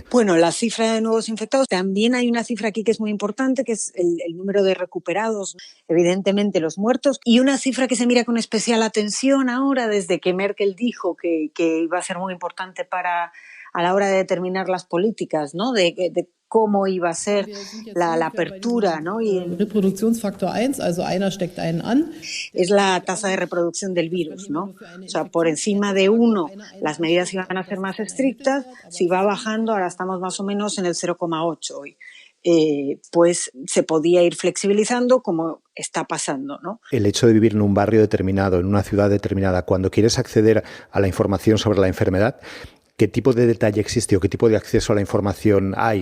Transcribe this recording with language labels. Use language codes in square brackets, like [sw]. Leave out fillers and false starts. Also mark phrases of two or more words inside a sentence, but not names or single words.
[es] Bueno, la cifra de nuevos infectados. También hay una cifra aquí que es muy importante, que es el número de recuperados, evidentemente los muertos, y una cifra que se mira con especial atención ahora, desde que Merkel dijo que iba a ser muy importante a la hora de determinar las políticas, ¿no? De cómo iba a ser la apertura, ¿no? Y [de] Reproduktionsfaktor 1, also einer steckt einen an. [es] Es la tasa de reproducción del virus, ¿no? O sea, por encima de 1 las medidas iban a ser más estrictas, si va bajando, ahora estamos más o menos en el 0,8 hoy. Pues se podía ir flexibilizando como está pasando, ¿no? El hecho de vivir en un barrio determinado, en una ciudad determinada, cuando quieres acceder a la información sobre la enfermedad, ¿Qué tipo de detalle existe o qué tipo de acceso a la información hay?